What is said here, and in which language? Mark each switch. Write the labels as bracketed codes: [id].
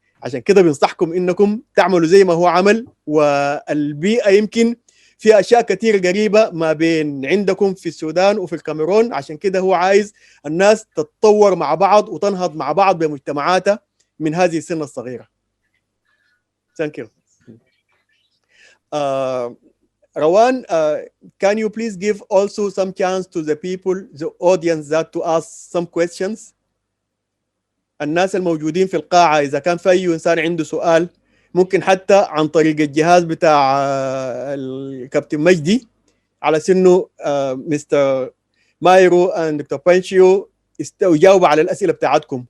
[ar] عشان كده بنصحكم إنكم تعملوا زي ما هو عمل. والبيئة يمكن في أشياء كتير قريبة ما بين عندكم في السودان وفي الكاميرون، عشان كده هو عايز الناس تتطور مع بعض وتنهض مع بعض بمجتمعاتها من هذه السن الصغيرة. [en] Thank you. Rawan, can you please give also some chance to the people, the audience, that to ask some questions? [ar] الناس الموجودين في القاعة إذا كان في أي إنسان عنده سؤال ممكن حتى عن طريق الجهاز بتاع الكابتن مجدي، على سنه مستر مايرو دكتور بانشيو يجاوب على الأسئلة بتاعتكم.